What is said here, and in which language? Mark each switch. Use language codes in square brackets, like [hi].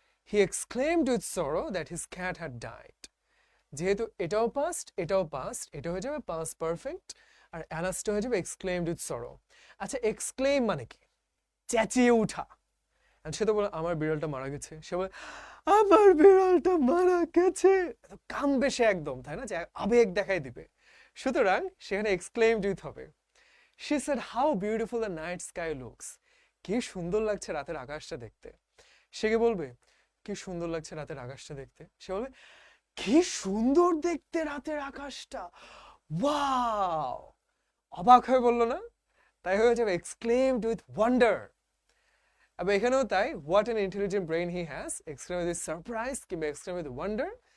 [en] He exclaimed with sorrow that his cat had died. [bn] যেহেতু এটাও past এটাও past, এটা হয়ে যাবে পাস্ট পারফেক্ট, আর অ্যালাসটা হয়ে যাবে এক্সক্লেমড উইথ সরো। আচ্ছা, এক্সক্লেম মানে কি? চেঁচিয়ে উঠা। সে তো বলে আমার বিড়ালটা মারা গেছে, সে বলে আমার বিড়ালটা মারা গেছে, কাঁদবে সে একদম, তাই না, যে আবেগ দেখাই দিবে। সুতরাং সেখানে এক্সক্লেমড উইথ হবে। [en] She said how beautiful the night sky looks. [bn] কি সুন্দর লাগছে রাতের আকাশটা দেখতে। সে কি বলবে কি সুন্দর লাগছে রাতের আকাশটা দেখতে, সে বলবে কি সুন্দর দেখতে রাতের আকাশটা, ওয়াও, অবাক হয়ে বললো না, তাই হয়ে যাবে এক্সক্লেমড উইথ ওয়ান্ডার। আবার এখানেও তাই, [en] What an intelligent brain he has, exclaim with surprise কিংবা exclaim with wonder.